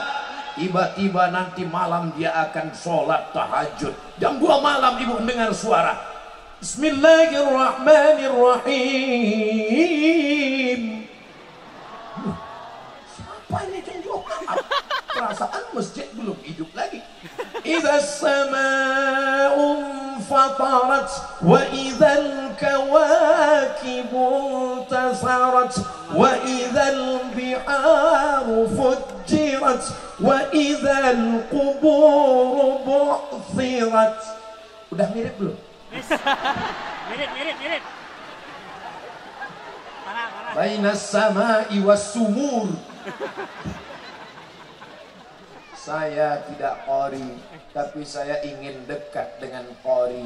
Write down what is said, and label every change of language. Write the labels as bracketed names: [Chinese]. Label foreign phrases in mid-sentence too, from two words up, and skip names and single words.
[Indonesian] Tiba-tiba nanti malam dia akan sholat tahajud. Jam 2 malam ibu mendengar suara Bismillahirrahmanirrahim. Siapa ini jam 2 malam? Perasaan masjid belum hidup lagi. [Arabic] إذا السماء انفطرت وإذا الكواكب انتثرت وإذا البحار فجرت وإذا القبور بعثرت. [Indonesian] Udah mirip belum? Mirip. [Arabic] بين السماء والسمر. [Indonesian] Saya tidak qori, tapi saya ingin dekat dengan qori.